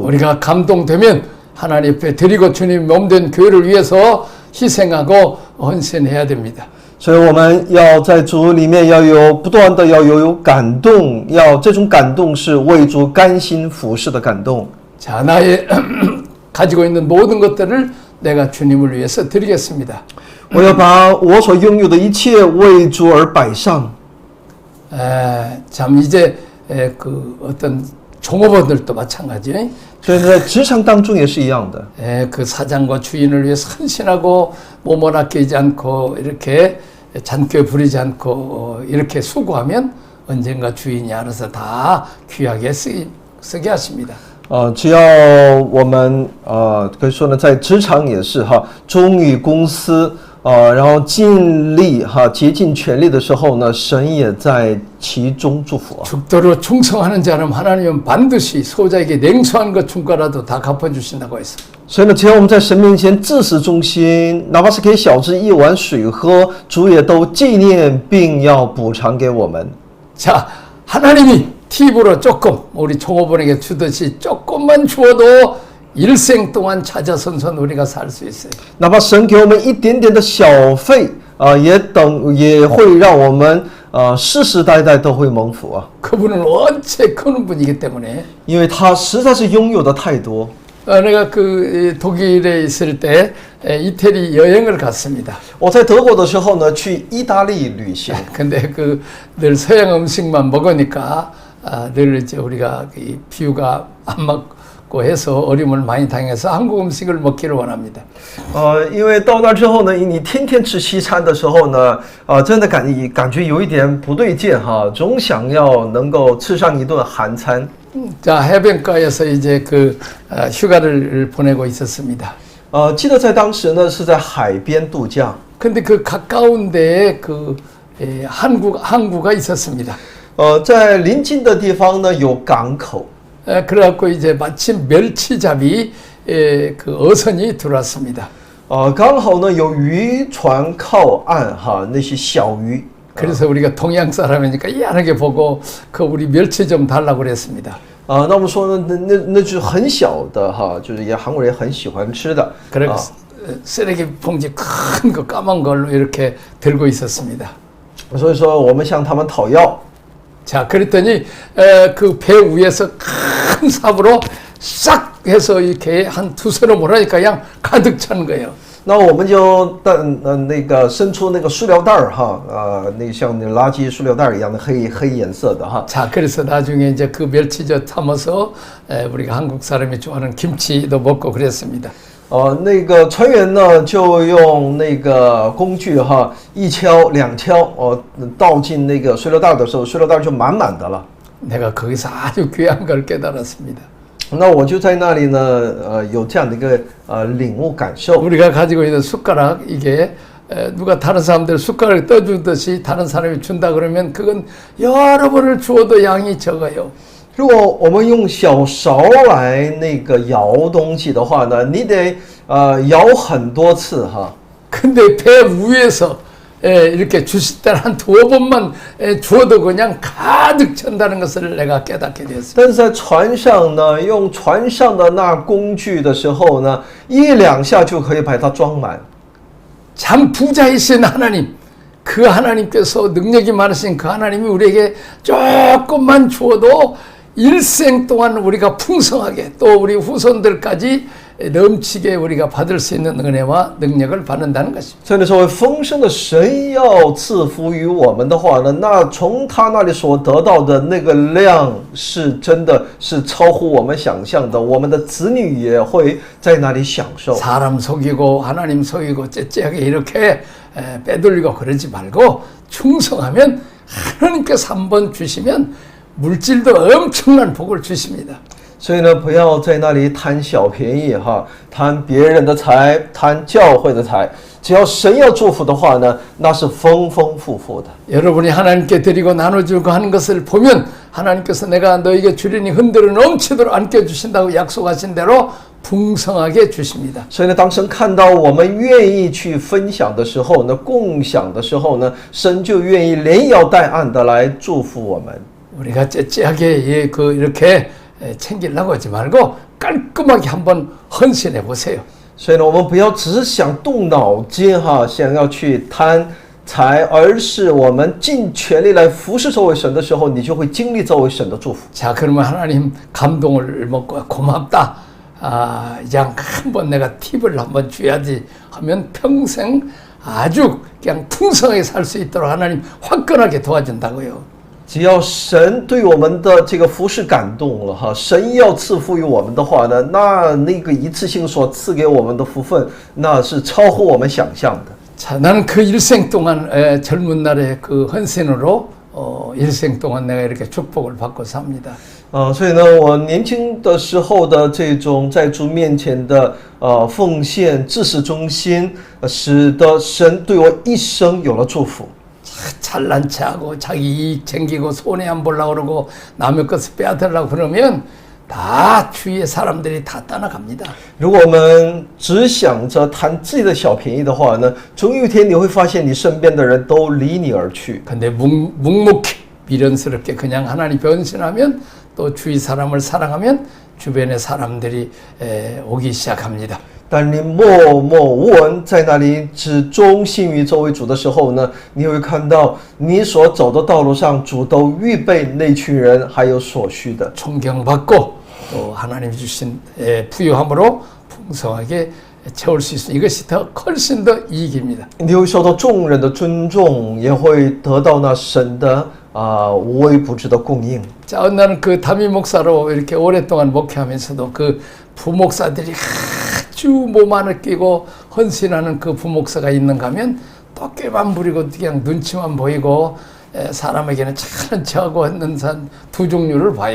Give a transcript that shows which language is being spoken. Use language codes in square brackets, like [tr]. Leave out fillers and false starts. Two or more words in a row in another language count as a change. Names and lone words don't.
[ko] 우리가 감동되면 하나님 앞에 드리고 주님 몸된 교회를 위해서 희생하고 헌신해야 됩니다. [zh] 所以我们要在主里面不断的要有感动，这种感动是为主甘心服侍的感动。 [ko] 자, 나의 가지고 있는 모든 것들을 내가 주님을 위해서 드리겠습니다. [zh] 我要把我所拥有的一切为主而摆上。 [ko] 참 이제 그 어떤 종업원들도 마찬가지. [zh] 所以在职场当中也是一样的。 [ko] 그 사장과 주인을 위해서 헌신하고 몸을 아끼지 않고 이렇게 잔꾀 부리지 않고 이렇게 수고하면 언젠가 주인이 알아서 다 귀하게 쓰게 하십니다. [zh] 只要我们可以说呢，在职场也是忠于公司然后尽力竭尽全力的时候呢，神也在其中祝福。 [ko] 죽도록 충성하는 자는 하나님은 반드시 소자에게 냉수한 것 중과라도 다 갚아주신다고 했습니다. [zh] 所以呢，只要我们在神面前至死忠心，哪怕是给小子一碗水喝，主也都纪念并要补偿给我们。 [ko] 자, 하나님이 팁으로 조금 우리 종업원에게 주듯이 조금만 주어도 일생 동안 자자손손 우리가 살 수 있어요. [zh] 哪怕神给我们一点点的小费也会让我们世世代代都会蒙福啊， [ko] 그분은 원체 크는 분이기 때문에 [zh] 因为他实在是拥有的太多。 [ko] 내가 그 독일에 있을 때 이태리 여행을 갔습니다. [zh] 我在德国的时候呢，去意大利旅行， [ko] 근데 그 늘 서양 음식만 먹으니까 늘 이제 우리가 이 비유가 안 맞고 해서 어려움을 많이 당해서 한국 음식을 먹기를 원합니다. [zh] 因为到那之后呢，你天天吃西餐的时候呢，真的感觉有一点不对劲哈，总想要能够吃上一顿韩餐。 [ko] 자, 해변가에서 이제 그 휴가를 보내고 있었습니다. [zh] 记得在当时呢是在海边度假， [ko] 근데 그 가까운 데에 그 항구가 있었습니다. [zh] 在临近的地方呢有港口， [ko] 그래갖고 이제 마침 멸치잡이 그 어선이 들어왔습니다. [zh] 刚好呢有渔船靠岸哈，那些小鱼。 [ko] 그래서 우리가 동양 사람이니까 희한하게 보고 그 우리 멸치 좀 달라고 그랬습니다. [zh] 那我们说呢，那只很小的哈，就是也韩国人也很喜欢吃的。 [ko] 그래서 쓰레기 봉지 큰 거 까만 걸로 이렇게 들고 있었습니다. [zh] 所以说我们向他们讨要。 [ko] 자, 그랬더니 그 배 위에서 큰 삽으로 싹 해서 이렇게 한 두서로 몰아니까 그냥 가득 찬 거예요. [zh] 那我们就那个伸出那个塑料袋儿哈，那个像那垃圾塑料袋一样的黑颜色的哈。 [ko] 자, 그래서 나중에 이제 그 멸치젓 담아서 우리가 한국 사람이 좋아하는 김치도 먹고 그랬습니다. [zh] 那个船员呢就用那个工具哈，一敲两敲，倒进那个塑料袋的时候，塑料袋就满满的了。 [ko] 내가 거기서 아주 귀한 걸 깨달았습니다. [zh] 那我就在那里呢，有这样的一个领悟感受。 [ko] 우리가 가지고 있는 숟가락 이게 누가 다른 사람들 숟가락을 떠주듯이 다른 사람이 준다 그러면 그건 여러 번을 주어도 양이 적어요. [zh] 如果我们用小勺来那个舀东西的话呢，你得舀很多次哈。 [ko] 근데 배 위에서 이렇게 주실 때는 한 두어 번만 주어도 그냥 가득 찬다는 것을 내가 깨닫게 되었습니다. [zh] 但是在船上呢，用船上的那工具的时候呢，一两下就可以把它装满。 [ko] 참 부자이신 하나님, 그 하나님께서 능력이 많으신 그 하나님이 우리에게 조금만 주어도 일생 동안 우리가 풍성하게 또 우리 후손들까지 넘치게 우리가 받을 수 있는 은혜와 능력을 받는다는 것입니다. [zh] 真的说，丰盛的神要赐福于我们的话呢，那从他那里所得到的那个量是真的是超乎我们想象的，我们的子女也会在那里享受。 [ko] 사람 속이고 하나님 속이고 째째하게 이렇게 빼돌리고 그러지 말고 충성하면 하나님께서 한번 주시면 물질도 엄청난 복을 주십니다. [zh] 所以呢，不要在那里贪小便宜哈，贪别人的财，贪教会的财。只要神要祝福的话呢，那是丰丰富富的。 [ko] 여러분이 하나님께 드리고 나눠주고 하는 것을 보면 하나님께서 내가 너에게 주리니 흔들어 넘치도록 안겨주신다고 약속하신 대로 풍성하게 주십니다. [zh] 所以呢，当神看到我们愿意去分享的时候呢，共享的时候呢，神就愿意连摇带按的来祝福我们。 [ko] 우리가 째째하게 이렇게 챙기려고 하지 말고 깔끔하게 한번 헌신해 보세요. [zh] 所以呢，我们不要只是想动脑筋哈，想要去贪财，而是我们尽全力来服侍这位神的时候，你就会经历这位神的祝福。 [ko] 자, 그러면 하나님 감동을 먹고 고맙다. 그냥 한번 내가 팁을 한번 줘야지 하면 평생 아주 그냥 풍성하게 살 수 있도록 하나님 화끈하게 도와준다고요. [zh] 只要神对我们的这个服侍感动了哈，神要赐福于我们的话呢，那个一次性所赐给我们的福分，那是超乎我们想象的。 [ko] 자, 나는 그 일생 동안 젊은 날의 그 헌신으로 일생 동안 내가 이렇게 축복을 받고 삽니다. [zh] 所以呢，我年轻的时候的这种在主面前的奉献、至死忠心，使得神对我一生有了祝福。 [ko] 잘난 체하고 자기 이익 챙기고 손해 안 보려고 그러고 남의 것을 빼앗으려고 그러면 다 주위의 사람들이 다 떠나갑니다. [zh] 如果我们只想着贪自己的小便宜的话呢，总有一天你会发现你身边的人都离你而去。 [ko] 근데 묵묵히 미련스럽게 그냥 하나님 변신하면 또 주위 사람을 사랑하면 주변의 사람들이 오기 시작합니다. [zh] 当你默默无闻在那里只忠心于这位主的时候呢，你会看到你所走的道路上主都预备那群人还有所需的。 [ko] 존경받고 또 하나님 주신 부유함으로 풍성하게 채울 수 있습니다. 이것이 더 훨씬 더 이익입니다. [zh] 你会受到众人的尊重，也会得到那神的无微不至的供应。 [ko] 자, 나는 그 담임 목사로 이렇게 오랫동안 목회하면서도 그 부목사들이 아주 몸 안을 끼고 헌신하는 그 부목사가 있는가 하면 또 꾀만 부리고 그냥 눈치만 보이고 사람에게는 차는 척하고 했는 두 종류를 봐요.